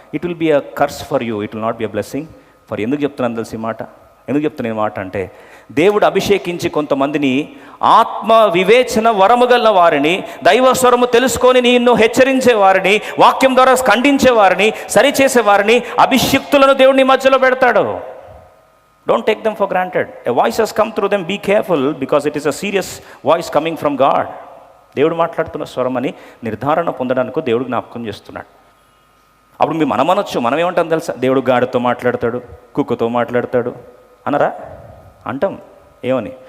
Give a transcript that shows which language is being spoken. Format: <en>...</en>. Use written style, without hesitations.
<en>It will be a curse for you, it will not be a blessing for.</en> <te>ఎందుకు చెప్తున్నాను తెలిసి మాట? ఎందుకు చెప్తున్న మాట అంటే, దేవుడు అభిషేకించి కొంతమందిని ఆత్మ వివేచన వరము గల వారిని, దైవస్వరము తెలుసుకొని నిన్ను హెచ్చరించే వారిని, వాక్యం ద్వారా ఖండించే వారిని, సరిచేసే వారిని, అభిషిక్తులను దేవుడిని మధ్యలో పెడతాడు.</te> <en>Don't take them for granted. A voice has come through them. Be careful, because it is a serious voice coming from God.</en> <te>దేవుడు మాట్లాడుతున్న స్వరం అని నిర్ధారణ పొందడానికి దేవుడు జ్ఞాపకం చేస్తున్నాడు. అప్పుడు మనం అనొచ్చు, మనం ఏమంటాం తెలుసా? దేవుడు గాడితో మాట్లాడతాడు, కుక్కతో మాట్లాడతాడు అనరా? అంటాం. ఏమని?</te>